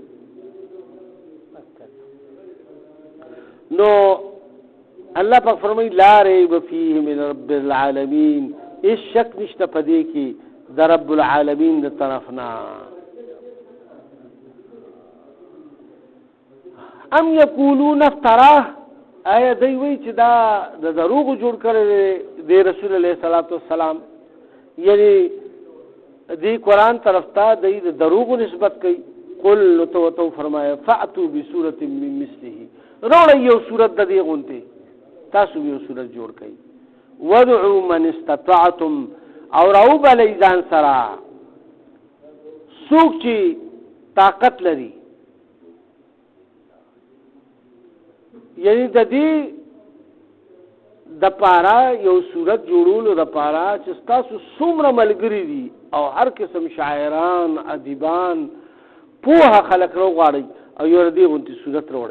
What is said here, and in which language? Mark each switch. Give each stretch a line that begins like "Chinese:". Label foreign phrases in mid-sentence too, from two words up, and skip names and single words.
Pashto: نو الله پاک فرمایي
Arabic: لا ریب فیه من رب العالمین،
Pashto: هېڅ شک نشته په دې کې د
Arabic: رب العالمین
Pashto: د طرف نه.
Arabic: ام یقولون افتراه،
Pashto: آیا دی وی چې دا د دروغ جوړ کړی دی رسول الله
Arabic: صلی الله علیه وسلم،
Pashto: یعنی دی قرآن طرف ته دی د دروغ نسبت کوي.
Arabic: قل
Urdu: تو فرمایا
Arabic: فاتو بسورۃ من مثله،
Pashto: روړی یو سورت د دې غونته، تاسو یو سورت جوړ کړئ.
Arabic: ودعوا من استطعتم،
Pashto: او راو بل ځان سره څوک چې طاقت لري، یعنی د دې د پارا یو صورت جوړولو د پارا چې تاسو څومره ملګری دي او هر قسم شاعران ادیبان پوها خلق رو غواړي او یو دې غونتی صورت وروړي.